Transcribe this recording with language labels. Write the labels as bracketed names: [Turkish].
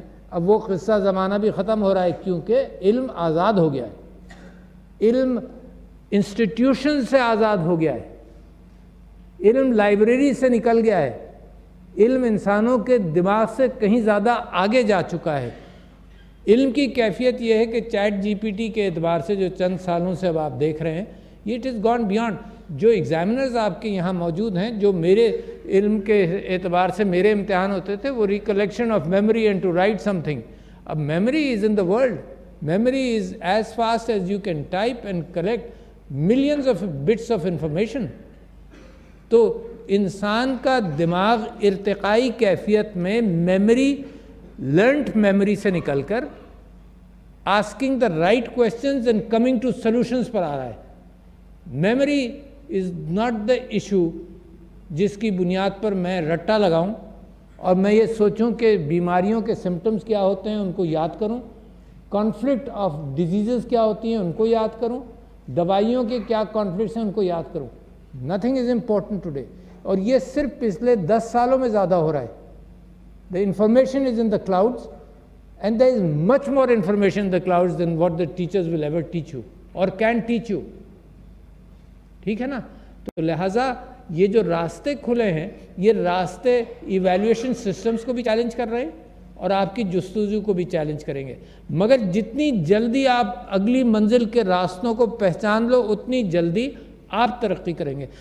[Urdu] اب وہ قصہ زمانہ بھی ختم ہو رہا ہے، کیونکہ علم آزاد ہو گیا ہے، علم انسٹیٹیوشن سے آزاد ہو گیا ہے، علم لائبریری سے نکل گیا ہے، علم انسانوں کے دماغ سے کہیں زیادہ آگے جا چکا ہے. علم کی کیفیت یہ ہے کہ چیٹ جی پی ٹی کے اعتبار سے جو چند سالوں سے اب آپ دیکھ رہے ہیں، یہ [English] It is gone beyond. [Urdu] جو ایگزامنرز آپ کے یہاں موجود ہیں، جو میرے علم کے اعتبار سے میرے امتحان ہوتے تھے، وہ [English] Recollection of memory and to write something. اب memory is in the world, memory is as fast as you can type and collect millions of bits of information. [Urdu] تو انسان کا دماغ ارتقائی کیفیت میں میموری، لرنڈ میموری سے نکل کر [English] asking the right questions and coming to solutions [Urdu] پر آ رہا ہے. Memory [English] is not the issue [Urdu] جس کی بنیاد پر میں رٹا لگاؤں اور میں یہ سوچوں کہ بیماریوں کے سمٹمز کیا ہوتے ہیں ان کو یاد کروں، کانفلکٹ آف ڈیزیزز کیا ہوتی ہیں ان کو یاد کروں، دوائیوں کے کیا کانفلکٹس ہیں ان کو یاد کروں. [English] Nothing is important today. [Urdu] اور یہ صرف پچھلے 10 سالوں میں زیادہ ہو رہا ہے. [English] The information is in the clouds and there is much more information in the clouds than what the teachers will ever teach you or can teach you. [Urdu] ٹھیک ہے نا؟ تو لہٰذا یہ جو راستے کھلے ہیں، یہ راستے ایویلیویشن سسٹمز کو بھی چیلنج کر رہے ہیں اور آپ کی جستجو کو بھی چیلنج کریں گے. مگر جتنی جلدی آپ اگلی منزل کے راستوں کو پہچان لو، اتنی جلدی آپ ترقی کریں گے.